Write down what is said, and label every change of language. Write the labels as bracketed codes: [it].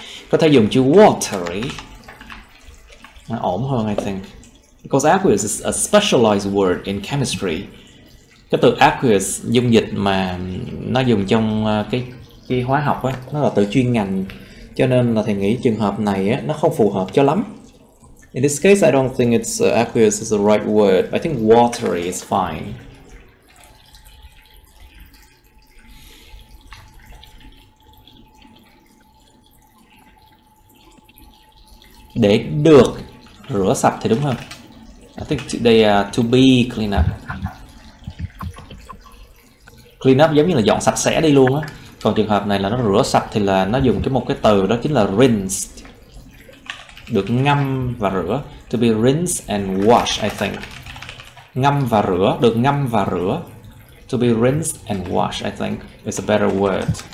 [vi] Có thể dùng chữ watery, nó ổn hơn [en] I think. Because aqueous is a specialized word in chemistry. [vi] Cái từ aqueous, dung dịch mà nó dùng trong cái hóa học á, nó là từ chuyên ngành, cho nên là thầy nghĩ trường hợp này á, nó không phù hợp cho lắm. [en] In this case, I don't think it's aqueous is the right word. I think watery is fine. [vi] Để được rửa sạch thì đúng hơn. [en] I think they are to be clean up. [vi] Clean up giống như là dọn sạch sẽ đi luôn á. Còn trường hợp này là nó rửa sạch thì là nó dùng một cái từ đó chính là rinsed. Được ngâm và rửa. [en] To be rinsed and washed, I think. [vi] Ngâm và rửa, được ngâm và rửa. [en] To be rinsed and washed, I think is a better word.